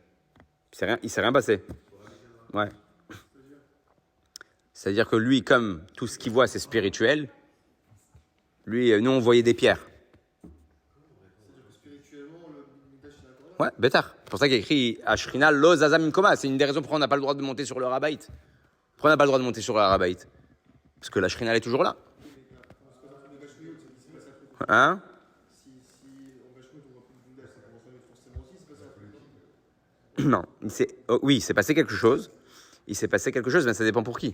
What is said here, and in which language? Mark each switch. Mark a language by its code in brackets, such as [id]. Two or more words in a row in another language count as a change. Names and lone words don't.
[fr] Il ne s'est rien passé. Ouais. C'est-à-dire que lui, comme tout ce qu'il voit, c'est spirituel, lui, nous, on voyait des pierres. Ouais, Bétar. C'est pour ça qu'il a écrit [he] השכינה לא זזה ממקומה. [fr] C'est une des raisons pourquoi on n'a pas le droit de monter sur le Harabait. Pourquoi on n'a pas le droit de monter sur le Harabait? Parce que la Shrina, elle est toujours là. Hein? Non. Oui, il s'est passé quelque chose. Il s'est passé quelque chose, mais ça dépend pour qui.